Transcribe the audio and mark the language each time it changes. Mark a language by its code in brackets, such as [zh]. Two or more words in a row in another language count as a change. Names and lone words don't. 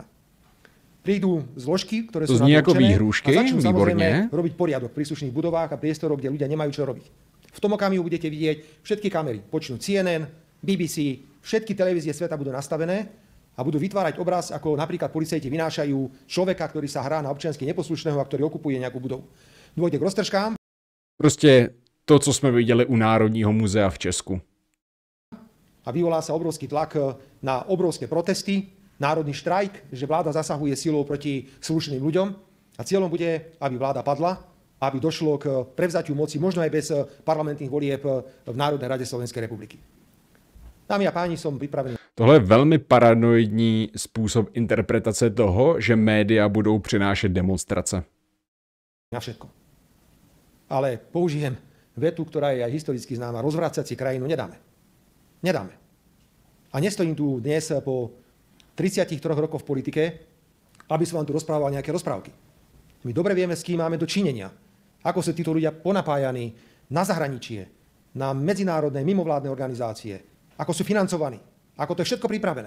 [sk] Prídu zložky, ktoré sú na to určené a začnú samozrejme robiť poriadok v príslušných budovách a priestoroch, kde ľudia nemajú čo robiť. V tom okamihu budete vidieť všetky kamery, počnú CNN, BBC, všetky televízie sveta budú nastavené a budú vytvárať obraz, ako napríklad policajti vynášajú človeka, ktorý sa hrá na občiansky neposlušného a ktorý okupuje nejakú budovu. Dôjde k roztržkám. [cs] Prostě to, co jsme viděli u Národního muzea v Česku. [sk] A vyvolá sa obrovský tlak na obrovské protesty, národný štrajk, že vláda zasahuje silou proti slušným ľuďom a cieľom bude, aby vláda padla, aby došlo k prevzatiu moci, možno aj bez parlamentných volieb v Národnej rade Slovenskej republiky. Dámy a páni, som pripravený. [cs] Tohle je velmi paranoidní způsob interpretace toho, že média budou přinášet demonstrace. [sk] Na všetko. Ale použijem vetu, ktorá je aj historicky známa. Rozvracať si krajinu nedáme. Nedáme. A nestojím tu dnes po 33 rokov v politike, aby som vám tu rozprával nejaké rozprávky. My dobre vieme, s kým máme dočinenia. Ako sú títo ľudia ponapájaní na zahraničie, na medzinárodné mimovládne organizácie, ako sú financovaní, ako to je všetko pripravené.